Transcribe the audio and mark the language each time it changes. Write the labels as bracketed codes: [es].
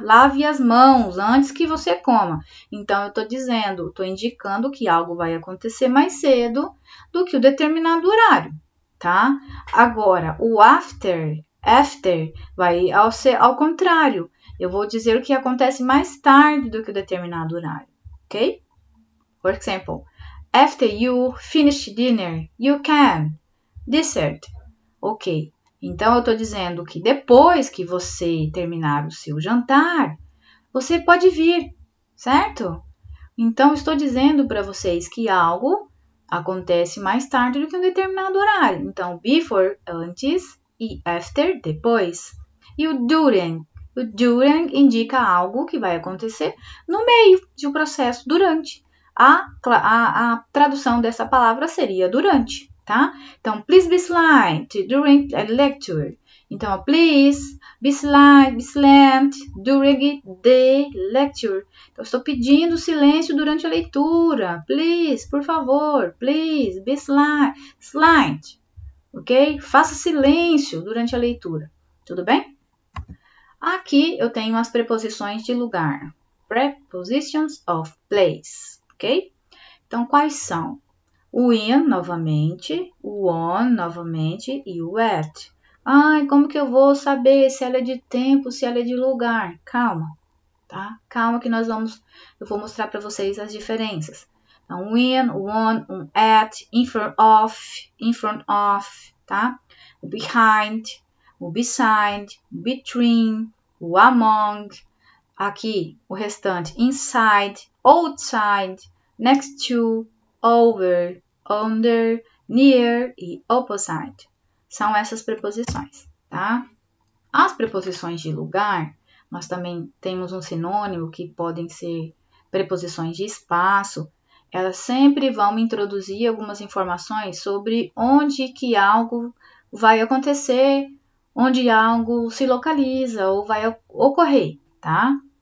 [pt] Lave as mãos antes que você coma. Então, eu tô dizendo, tô indicando que algo vai acontecer mais cedo do que o determinado horário, tá? Agora, o after vai ser ao contrário. Eu vou dizer o que acontece mais tarde do que o determinado horário, ok? [en] For example, after you finish dinner, you can. Dessert. Ok. [pt] Então, eu estou dizendo que depois que você terminar o seu jantar, você pode vir, certo? Então, estou dizendo para vocês que algo acontece mais tarde do que um determinado horário. Então, before, antes, e after, depois. E o during? O during indica algo que vai acontecer no meio de um processo, durante. A tradução dessa palavra seria durante, tá? [en] Então, please be silent during a lecture. Então, please be silent during the lecture. [pt] Então, estou pedindo silêncio durante a leitura. Please, por favor, [en] please be silent. [pt] Ok? Faça silêncio durante a leitura. Tudo bem? Aqui eu tenho as preposições de lugar. [en] Prepositions of place. Ok? [pt] Então, quais são? O in, novamente, o on, novamente, e o at. Ai, como que eu vou saber se ela é de tempo, se ela é de lugar? Calma, tá? Calma que eu vou mostrar para vocês as diferenças. Então, o in, o on, o at, in front of, tá? O behind, o beside, between, o among. Aqui, o restante, inside, outside, next to, over, under, near e opposite. São essas preposições, tá? As preposições de lugar, nós também temos um sinônimo que podem ser preposições de espaço. Elas sempre vão introduzir algumas informações sobre onde que algo vai acontecer, onde algo se localiza ou vai ocorrer, tá?